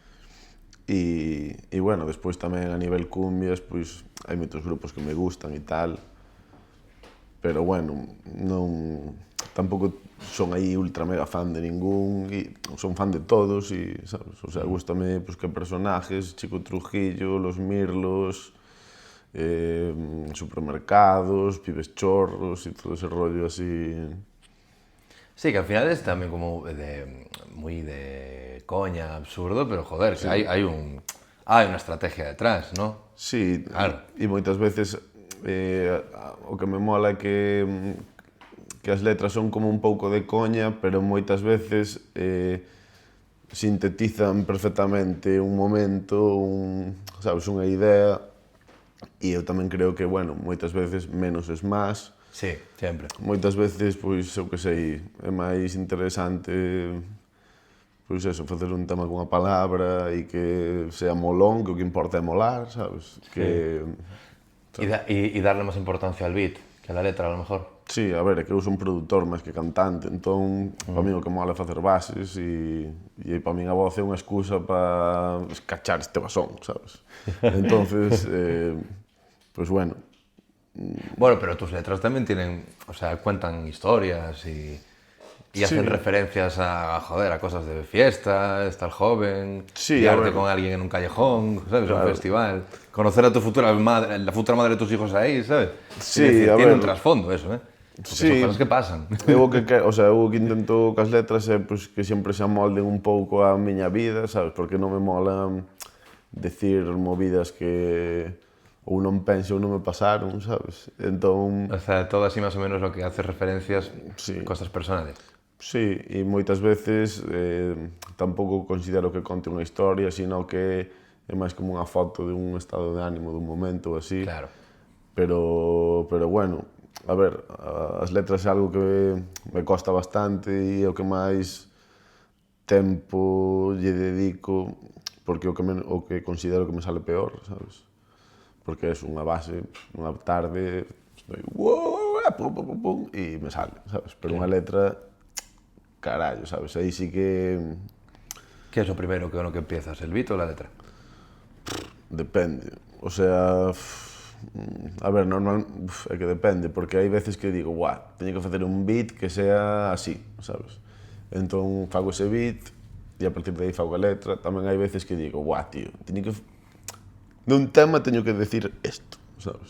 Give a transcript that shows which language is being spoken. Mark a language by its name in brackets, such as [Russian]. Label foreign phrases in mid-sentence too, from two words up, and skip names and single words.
[Galician] E bueno, despois tamén a nivel cumbias, pois hai moitos grupos que me gustan e tal, pero bueno, non, tampouco son aí ultra mega fan de ningún, e son fan de todos e, sabes, o sea, gústame pois que personajes, Chico Trujillo, Los Mirlos, Supermercados, Pibes Chorros e todo ese rollo así. [Spanish] Sí, que al final es también como muy de coña, absurdo, pero joder, sí. Que hay una estrategia detrás, ¿no? Sí, claro. [Galician] E moitas veces o que me mola é que as letras son como un pouco de coña, pero moitas veces sintetizan perfectamente un momento, sabes, unha idea. E eu tamén creo que, bueno, moitas veces menos es máis. Sí, sempre. Moitas veces, pois, eu que sei, é máis interesante, pois eso, facer un tema cunha palabra e que sea molón, que o que importa é molar, sabes? Que... E darle máis importancia al beat, que a la letra, a lo mejor. Sí, a ver, é que eu son produtor máis que cantante, entón, para mí o que mola é facer bases e para min a voz é unha excusa para escachar este basón, sabes? Entonces, pois bueno, [Spanish] Bueno, pero tus letras también tienen, o sea, cuentan historias y hacen Sí, referencias joder, a cosas de fiesta, estar joven, sí, a liarte ver, con alguien en un callejón, ¿sabes? Un claro. festival, conocer a tu futura madre, la futura madre de tus hijos ahí, ¿sabes? Quiero Sí, decir, a tiene ver, un trasfondo eso, ¿eh? Porque son cosas sí, que pasan. [Galician] o sea, eu o que intento cas letras é pois, que sempre se amolden un pouco a miña vida, sabes? Porque non me mola decir movidas que ou non penso ou non me pasaron, sabes? Entón, [Spanish] O sea, todo así más o menos lo que hace referencias a sí, cosas personales. sí, [Galician] e moitas veces tampouco considero que conte unha historia, sino que é máis como unha foto de un estado de ánimo dun momento ou así. Claro. Pero bueno, a ver, as letras é algo que me costa bastante e é o que máis tempo lle dedico porque o que considero que me sale peor, sabes? Porque é unha base, unha tarde, estoy pum, pum, pum, pum, e me sale, sabes? Pero unha Claro. letra, carallo, sabes? Aí sí que [Spanish] ¿Qué es lo primero con lo que empiezas? ¿El beat o la letra? [Galician] depende. O sea, a ver, é que depende, porque hai veces que digo, guau, teño que facer un beat que sea así, sabes? Entón fago ese beat e a partir de aí fago a letra. Tamén hai veces que digo, guau, tío, teño que nun tema teño que decir isto, sabes?